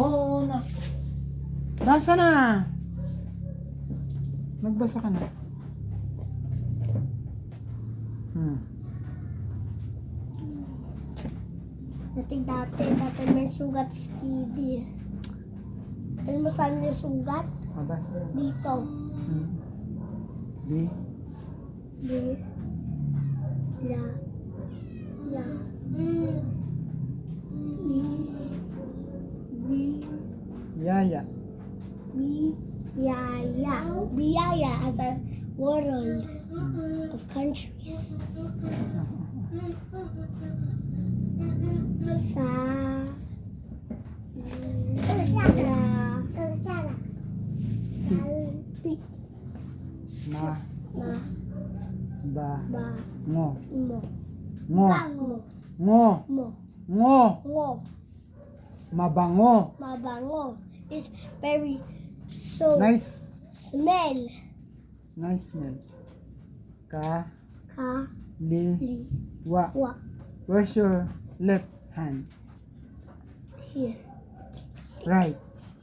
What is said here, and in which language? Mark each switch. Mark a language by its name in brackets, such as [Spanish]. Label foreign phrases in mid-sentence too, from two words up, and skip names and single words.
[Filipino] Oo na. Basa na. Magbasa ka na. Dati may sugat skidi. Alam mo saan yung sugat? Mabasa yan. Dito. Di. Di. La. La. Bi. Bi. Yaya. Biyaya. [English] Biyaya as a world of countries. [Filipino] Sa. Alpi. Ma. Ma. Ba. Ba. Ngo. Mo. Ngo. Bango. Ngo. Mo. Ngo. Ngo. Mabango. Mabango. [English] It's very so Nice. smell. Nice smell. [Filipino] Ka. Ka. Li. Li. Wa. Wa. [English] Where's your left hand? Here. Right.